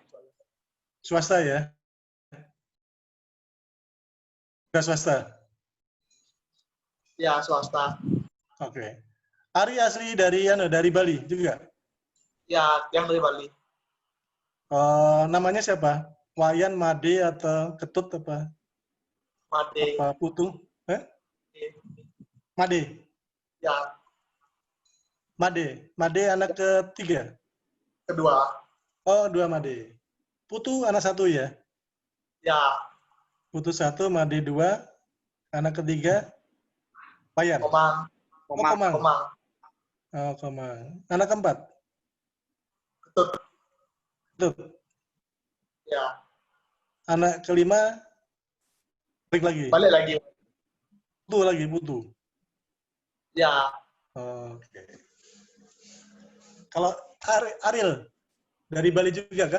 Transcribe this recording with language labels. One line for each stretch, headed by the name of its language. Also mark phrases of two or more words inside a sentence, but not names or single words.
Indonesian: Swasta ya? Wira swasta? Ya, swasta. Oke. Ari asli dari Bali juga? Ya, yang dari Bali. Namanya siapa? Wayan, Made, atau Ketut apa? Made. Apa Putu? Made? Ya, Made anak ketiga? kedua. Oh, dua Made. Putu anak satu ya? Ya, Putu satu, Made dua, anak ketiga, Wayan. Komang. Oh, Komang. Komang. Oh, Komang. Anak keempat? Ketut. Ketut. Ya, Anak kelima, balik lagi? balik lagi. Putu. Ya, Oke. Kalau Ariel, dari Bali juga kah?